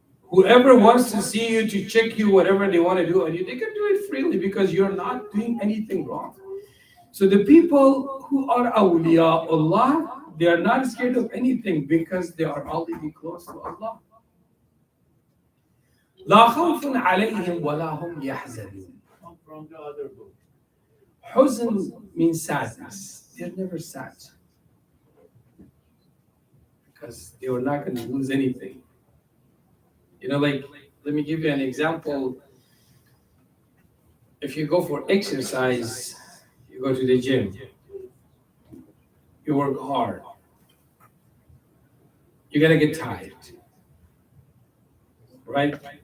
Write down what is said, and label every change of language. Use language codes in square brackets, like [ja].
[en] Whoever wants to see you, to check you, whatever they want to do on you, they can do it freely because you're not doing anything wrong. So the people who are awliya Allah, they are not scared of anything because they are already close to Allah. [ar] لا خوف عليهم ولا هم يحزنون. [en] From the other book. Huzn means sadness. They're never sad because they were not going to lose anything. Like, let me give you an example. If you go for exercise, you go to the gym, you work hard, you're going to get tired, right?